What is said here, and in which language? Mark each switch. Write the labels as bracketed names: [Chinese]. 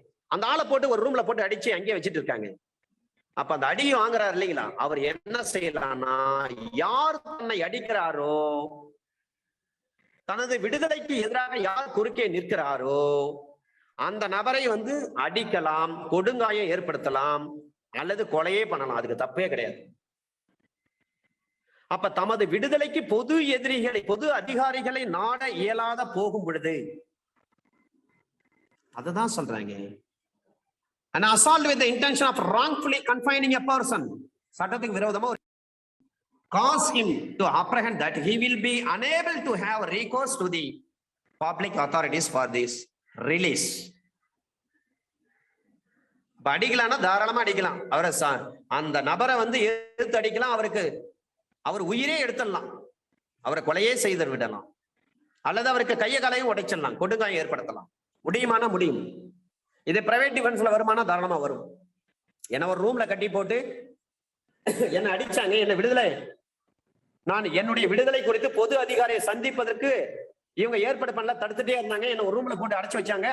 [Tamil] அந்த ஆளை போட்டு ஒரு ரூம்ல போட்டு அடிச்சு அங்கேயே வச்சுட்டு இருக்காங்க. அப்ப அந்த அடி வாங்குறாரு இல்லைங்களா, அவர் என்ன செய்யலாம்னா, யார் தன்னை அடிக்கிறாரோ, தனது விடுதலைக்கு எதிராக யார் குறுக்கே நிற்கிறாரோ அந்த நபரை வந்து அடிக்கலாம், கொடுங்காயம் ஏற்படுத்தலாம், அல்லது கொலையே பண்ணலாம். அதுக்கு தப்பே கிடையாது. அப்ப தமது விடுதலைக்கு பொது எதிரிகளை, பொது அதிகாரிகளை நாட இயலாத போகும் பொழுது, அதுதான் சொல்றாங்க, [English] an assault with the intention of wrongfully confining a person, [Tamil] சட்டத்துக்கு விரோதமா [English] cause him to apprehend that he will be unable to have recourse to the public authorities for this release. [Tamil] அடிக்கலாம்னா தாராளமா அடிக்கலாம், அவரை அந்த நபரை வந்து எடுத்து அடிக்கலாம், அவருக்கு அவர் உயிரே எடுத்துடலாம், அவரை கொலையே செய்து விடலாம், அல்லது அவருக்கு கைய காலையும் உடைச்சிடலாம், கொடுங்காயம் ஏற்படுத்தலாம். முடியுமானா முடியும். இது பிரைவேட் டிஃபென்ஸ்ல வருமானா தாராளமா வரும். என்ன ஒரு ரூம்ல கட்டி போட்டு என்ன அடிச்சாங்க, என்ன விடுதலை, நான் என்னுடைய விடுதலை குறித்து பொது அதிகாரியை சந்திப்பதற்கு இவங்க ஏற்பாடு பண்ணல, தடுத்துட்டே இருந்தாங்க, என்ன ஒரு ரூம்ல போட்டு அடைச்சு வச்சாங்க.